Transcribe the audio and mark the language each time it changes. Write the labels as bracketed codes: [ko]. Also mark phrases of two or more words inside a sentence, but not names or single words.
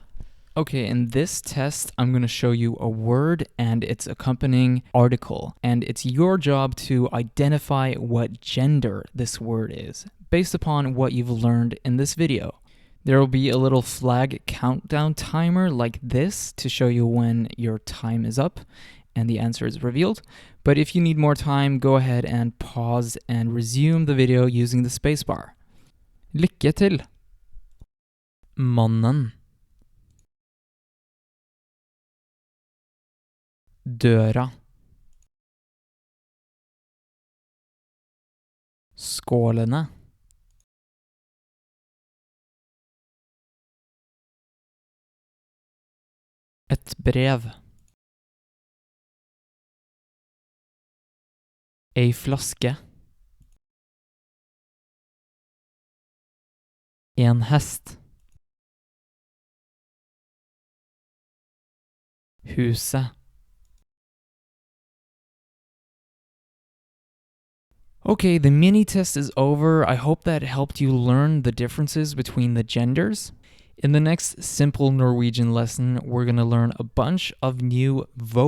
[en] Okay, in this test, I'm going to show you a word and its accompanying article, and it's your job to identify what gender this word is, based upon what you've learned in this video. There will be a little flag countdown timer like this to show you when your time is up and the answer is revealed. But if you need more time, go ahead and pause and resume the video using the spacebar. [no] Lykke til! Mannen. Døra. Skålene. Et brev. Ei flaske. En hest. Huset. [en] Okay, the mini test is over. I hope that helped you learn the differences between the genders. In the next simple Norwegian lesson, we're going to learn a bunch of new vocab.